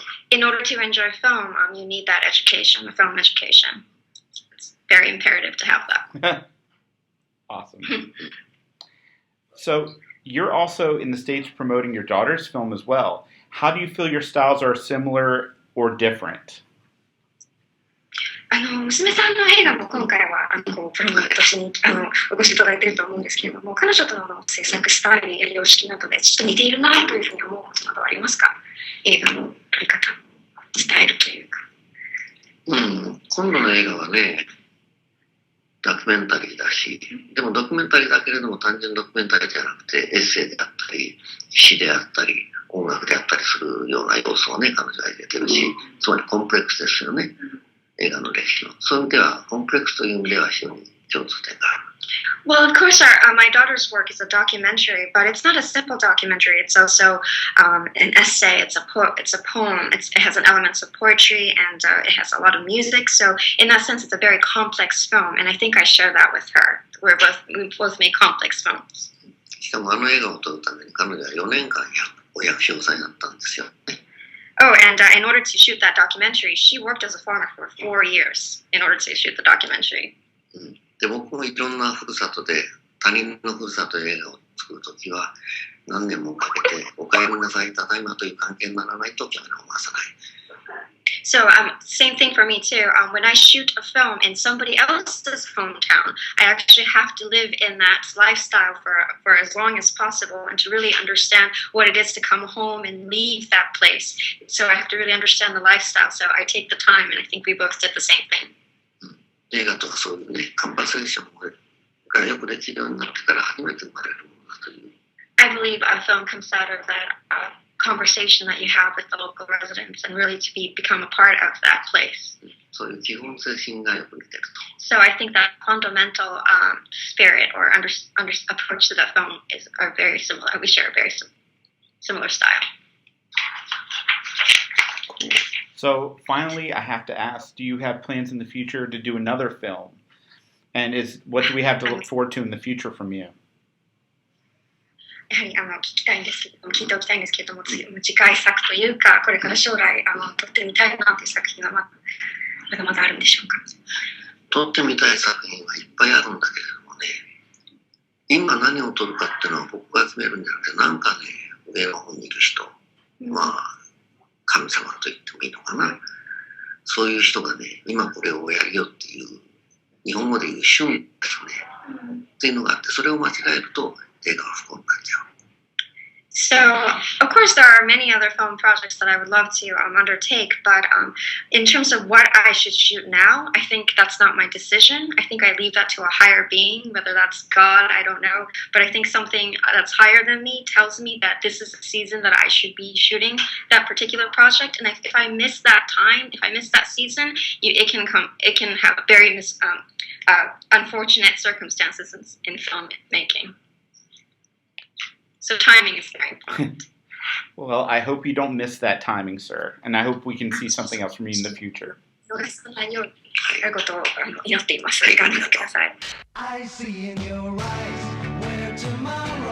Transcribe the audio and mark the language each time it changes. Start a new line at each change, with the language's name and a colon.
English: In order to enjoy film, you need that education, the film education. It's very imperative to have that. Awesome. So you're also in the States promoting your daughter's film as well. How do you feel your styles are similar or different?
Japanese: 娘さんの映画も今回はプロモートしにお越しいただいていると思うんですけれども、彼女との制作スタイルや様式などでちょっと似ているなというふうに思うことなどはありますか？映画の撮り方、スタイルというか。今度の映画はね、ドキュメンタリーだし、でもドキュメンタリーだけれども単純ドキュメンタリーじゃなくてエッセイであったり、詩であったり、音楽であったりするような要素をね、彼女は入れてるし、つまりコンプレックスですよね。映画の歴史の。そういう意味では、コンプレックスという意味では非常に共通点がある。
English: Well, of course, my daughter's work is a documentary, but it's not a simple documentary. It's also an essay. It's a poem. It has an elements of poetry, and it has a lot of music. So, in that sense, it's a very complex film, and I think I share that with her. We both make complex films.
Japanese: しかもあの映画を撮るために彼女は4年間お役所さんになったんですよね。
English: Oh, and in order to shoot that documentary, she worked as a farmer for 4 years in order to shoot the documentary.
Japanese: で、僕もいろんなふるさとで、他人のふるさとで映画を作るときは、何年もかけて、お帰りなさい、ただいまという関係にならないと興味を増さない。
English: So, same thing for me too. When I shoot a film in somebody else's hometown, I actually have to live in that lifestyle for as long as possible and to really understand what it is to come home and leave that place. So I have to really understand the lifestyle. So I take the time, and I think we both did the same thing.
Japanese: 映画とかそういうね、カンバセーションがよくできるようになってから初めて生まれるものだという。
English: I believe a film comes out of that conversation that you have with the local residents and really to become a part of that place.
Japanese: そういう基本精神がよく似てると。
English: So I think that fundamental spirit or approach to that film are very similar. We share a very similar style. So finally, I have to ask, do you have plans in the future to do another film? And what do we have to look forward to in the future from you?
Japanese: やはり聞きたいんですけれども、聞いておきたいんですけれども、次回作というか、これから将来撮ってみたいなという作品はまだまだあるんでしょうか。撮ってみたい作品はいっぱいあるんだけれどもね、今何を撮るかっていうのは僕が決めるんじゃなくて、なんかね、上の方にいる人、まあ神様と言ってもいいのかな、そういう人がね、今これをやるよっていう、日本語で言う旬ですね、っていうのがあって、それを間違えると映画は不幸になっちゃう。
English: So, of course, there are many other film projects that I would love to undertake, but in terms of what I should shoot now, I think that's not my decision. I think I leave that to a higher being, whether that's God, I don't know. But I think something that's higher than me tells me that this is the season that I should be shooting that particular project. And if I miss that time, if I miss that season, it can have very unfortunate circumstances in filmmaking. So timing is very important. Well, I hope you don't miss that timing, sir. And I hope we can see something else from you in the future.
Japanese: 逃さないようにということを祈っています。頑張ってください。
English: I see in your eyes where tomorrow